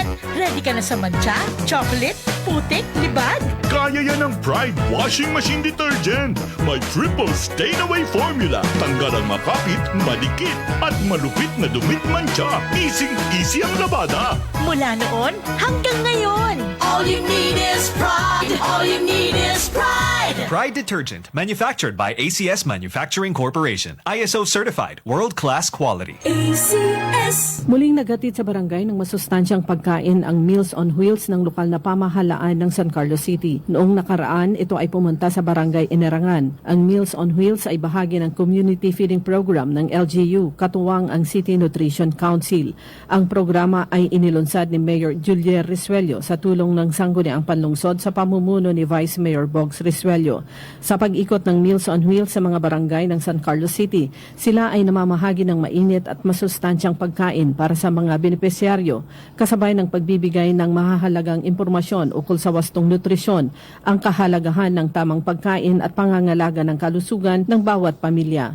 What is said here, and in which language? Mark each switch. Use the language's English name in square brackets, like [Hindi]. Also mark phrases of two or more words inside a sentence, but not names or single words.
[Filipino] Ready ka na sa mancha, chocolate, putik, libag? Kaya yan ang Pride Washing Machine Detergent. May [English] triple stain-away formula. [Filipino] Tanggal ang makapit, malikit, at malupit na dumit mancha. Easy ang labada. Mula noon hanggang ngayon. [English] All you need is pride. All you need is pride. Pride Detergent, manufactured by ACS Manufacturing Corporation. ISO certified, world-class quality. ACS. [Filipino] Muling naghatid sa barangay ng masustansyang pagkain ang Meals on Wheels ng lokal na pamahalaan ng San Carlos City. Noong nakaraan, ito ay pumunta sa barangay Inerangan. Ang Meals on Wheels ay bahagi ng [English] community feeding program [Filipino] ng LGU, katuwang ang City Nutrition Council. Ang programa ay inilunsad ni Mayor Julier Risuello sa tulong ng Sangguniang Panlungsod sa pamumuno ni Vice Mayor Bogs Risuello. Sa pag-ikot ng Meals on Wheels sa mga barangay ng San Carlos City, sila ay namamahagi ng mainit at masustansyang pagkain para sa mga benepisyaryo, kasabay ng pagbibigay ng mahahalagang impormasyon ukol sa wastong nutrisyon, ang kahalagahan ng tamang pagkain at pangangalaga ng kalusugan ng bawat pamilya.